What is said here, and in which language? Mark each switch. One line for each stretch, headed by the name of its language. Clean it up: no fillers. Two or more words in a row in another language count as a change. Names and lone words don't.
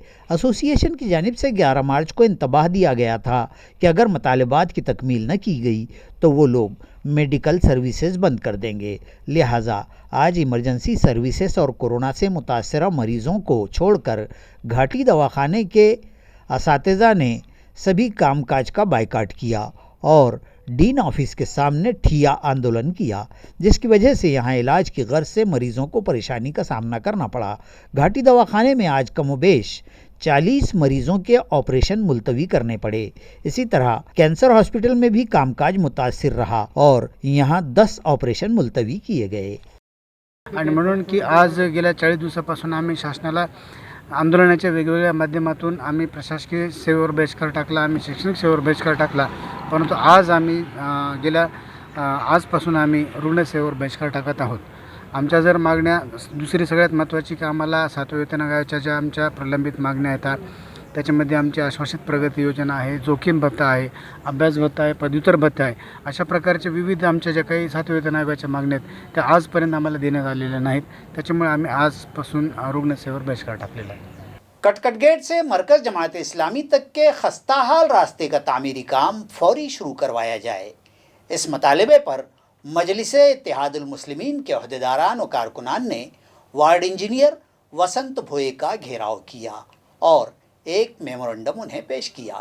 Urdu: ایسوسی ایشن کی جانب سے 11 مارچ کو انتباہ دیا گیا تھا کہ اگر مطالبات کی تکمیل نہ کی گئی تو وہ لوگ
English: medical services
Urdu: بند کر دیں گے، لہٰذا آج
English: emergency services
Urdu: اور کورونا سے متاثرہ مریضوں کو چھوڑ کر گھاٹی دواخانے کے اساتذہ نے سبھی کام کاج کا بائیکاٹ کیا اور
English: dean office
Urdu: کے سامنے ٹھیا آندولن کیا، جس کی وجہ سے یہاں علاج کی غرض سے مریضوں کو پریشانی کا سامنا کرنا پڑا۔ گھاٹی دواخانے میں آج کم و بیش 40 مریضوں کے آپریشن ملتوی کرنے پڑے۔ اسی طرح
English: cancer hospital
Urdu: میں بھی کام کاج متاثر رہا اور یہاں 10 آپریشن ملتوی کیے گئے۔
Marathi: आणि म्हणून की आज गेल्या 40 दिवसापासून आम्ही शासनाला आंदोलनाच्या वेगवेगळ्या माध्यमातून आम्ही प्रशासकीय सेवेवर बहिष्कार टाकला, आम्ही शैक्षणिक सेवेवर बहिष्कार टाकला, परंतु आज आम्ही आजपासून आम्ही रुग्णसेवेवर बहिष्कार टाकत आहोत। आमच्या जर मागण्या, दुसरी सगळ्यात महत्त्वाची की आम्हाला 7व्या वेतन आयोगाच्या ज्या आमच्या प्रलंबित मागण्या येतात त्याच्यामध्ये आमची आश्वासित प्रगती योजना आहे, जोखीम भत्ता आहे, अभ्यास भत्ता आहे, पदव्युत्तर भत्ता आहे, अशा प्रकारचे विविध आमच्या ज्या काही 7व्या वेतन आयोगाच्या मागण्या आहेत त्या आजपर्यंत आम्हाला देण्यात आलेल्या नाहीत। त्याच्यामुळे आम्ही आजपासून रुग्णसेवेवर बहिष्कार टाकलेला आहे।
Urdu: کٹکٹ گیٹ سے مرکز جماعت اسلامی تک کے خستہ حال راستے کا تعمیری کام فوری شروع کروایا جائے. اس مطالبے پر مجلس اتحاد المسلمین کے عہدیداران اور کارکنان نے
English: ward engineer
Urdu: وسنت بھوئے کا گھیراؤ کیا اور ایک میمورنڈم انہیں پیش کیا.